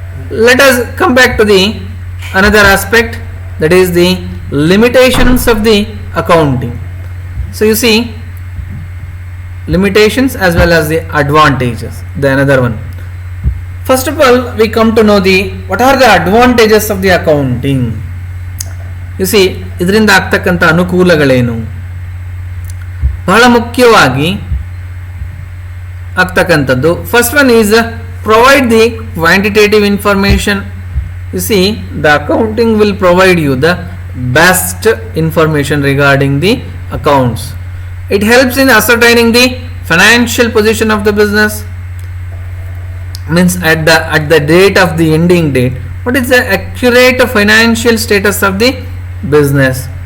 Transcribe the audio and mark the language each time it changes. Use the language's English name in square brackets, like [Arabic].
[English] Let us come back to the another aspect, that is the limitations of the accounting. So you see, limitations as well as the advantages, the another one. First of all, we come to know the what are the advantages of the accounting. You see, [Kannada] ಇದರಿಂದ ಆಗ್ತಕ್ಕಂಥ ಅನುಕೂಲಗಳೇನು, ಬಹಳ ಮುಖ್ಯವಾಗಿ ಆಗ್ತಕ್ಕಂಥದ್ದು. [English] First one is provide the quantitative information. You see, the accounting will provide you the best information regarding the accounts. It helps in ascertaining the financial position of the business. Means at the date of the ending date, what is the accurate financial status of the business.